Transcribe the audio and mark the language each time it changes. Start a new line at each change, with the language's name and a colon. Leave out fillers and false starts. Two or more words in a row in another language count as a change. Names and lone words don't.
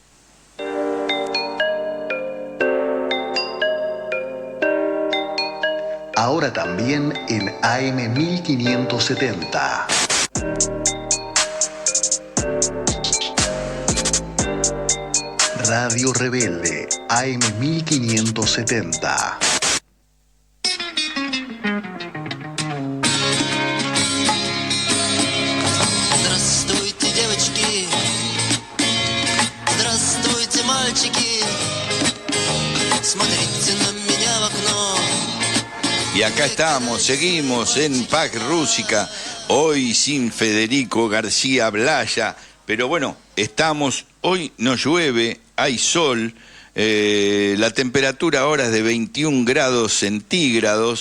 Spanish: Ahora también en AM 1570. Radio Rebelde, AM 1570.
Russian: Здравствуйте, девочки, здравствуйте, мальчики, смотрите на меня в окно.
Spanish: Y acá estamos, seguimos en Pax Rúsica, hoy sin Federico García Blaya, pero bueno, estamos, hoy no llueve, hay sol, la temperatura ahora es de 21 grados centígrados,